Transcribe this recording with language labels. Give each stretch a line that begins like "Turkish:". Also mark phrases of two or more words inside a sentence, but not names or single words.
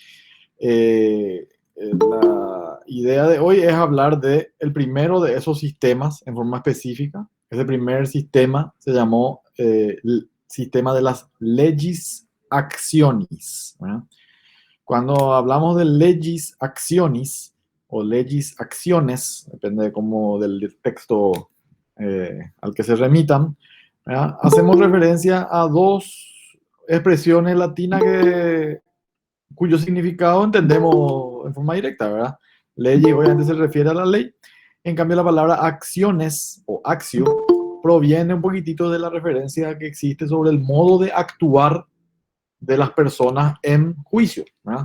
Spanish: La idea de hoy es hablar de el primero de esos sistemas en forma específica. Ese primer sistema se llamó el sistema de las
Latin: legis actionis,
Spanish: ¿verdad? Cuando hablamos de
Latin: legis actionis
Spanish: o legis acciones, depende de cómo del texto al que se remitan, ¿verdad? Hacemos referencia a dos expresiones latinas cuyo significado entendemos en forma directa, ¿verdad? Ley obviamente se refiere a la ley. En cambio, la palabra acciones o accio proviene un poquitito de la referencia que existe sobre el modo de actuar de las personas en juicio, ¿verdad?